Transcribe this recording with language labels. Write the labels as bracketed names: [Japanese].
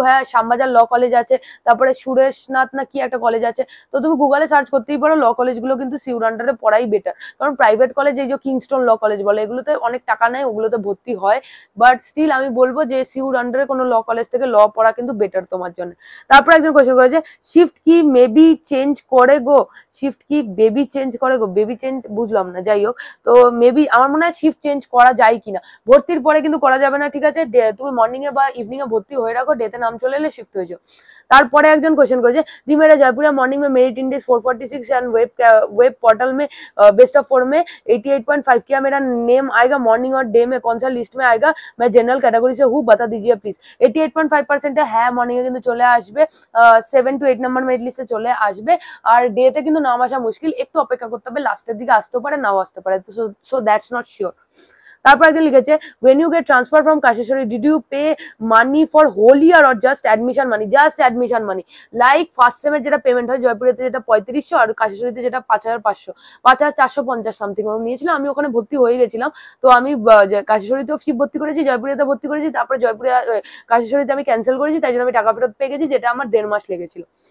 [Bangla] হ্যাঁ Shyambazar law college আছে, তারপরে সুরেশনাথ না কি একটা কলেজ আছে, তো তুমি গুগলে সার্চ করতেই পারো, ল কলেজগুলো কিন্তু সিউর আন্ডারে পড়াই বেটার, কারণ প্রাইভেট কলেজ এই যে কিংস্টন ল কলেজ বলে এগুলোতে অনেক টাকা নেয়, ওগুলোতে ভর্তি হয়, বাট স্টিল আমি বলবো যে সিউর আন্ডারে কোনো ল কলেজ থেকে ল পড়া কিন্তু বেটার তোমার জন্য। তারপর একজন কোয়েশ্চেন করেছে শিফট কি মেবি চেঞ্জ করে গো? শিফট কি বেবি চেঞ্জ করে গো? বেবি চেঞ্জ বুঝলাম না, যাই হোক, তো মেবি আমার মনে হয় শিফট চেঞ্জ করা যায় কিনা, ভর্তির পরে কিন্তু করা যাবে না, ঠিক আছে, তুমি মর্নিং এ বা ইভিনিং এ ভর্তি হয়ে রাখো, ডেতে নাম চলে এলে শিফট হয়ে যাও। তারপরে একজন [Hindi] क्वेश्चन करेছে दी मेरा जयपुरिया मॉर्निंग में merit index 446 and web portal में बेस्ट ऑफ 4 में 88.5, क्या मेरा नेम आएगा मॉर्निंग और डे में? कौन सा लिस्ट में आएगा? मैं जनरल कैटेगरी से हूँ, बता दीजिए प्लीज। 88.5% है मॉर्निंग [Bangla] কিন্তু চলে আসবে, 7 to 8 নাম্বার মেরিট লিস্টে চলে আসবে। আর ডেতে কিন্তু নাম আসা মুশকিল, একটু অপেক্ষা করতে হবে, লাস্টের দিকে আসতেও পারে নাও আসতে পারে, [English] So that's not sure. [Bangla] তারপর একজন লিখেছে [English] when you get transfer from Kasheshwari did you pay money for whole year or just admission money? just admission money, [Bangla] like first সেমের যেটা পেমেন্ট হয় জয়পুরেতে যেটা 3500 আর কাশেশ্বরীতে যেটা 5500 5450 সামথিং ওরকম নিয়েছিল। আমি ওখানে ভর্তি হয়ে গেছিলাম, তো আমি কাশেশ্বরীতেও ফি ভর্তি করেছি, জয়পুরিয়াতে ভর্তি করেছি, তারপরে জয়পুরিয়া কাশেশ্বরীতে আমি ক্যান্সেল করেছি, তাই জন্য আমি টাকা ফেরত পেয়ে গেছি, যেটা আমার 1.5 মাস লেগেছিল।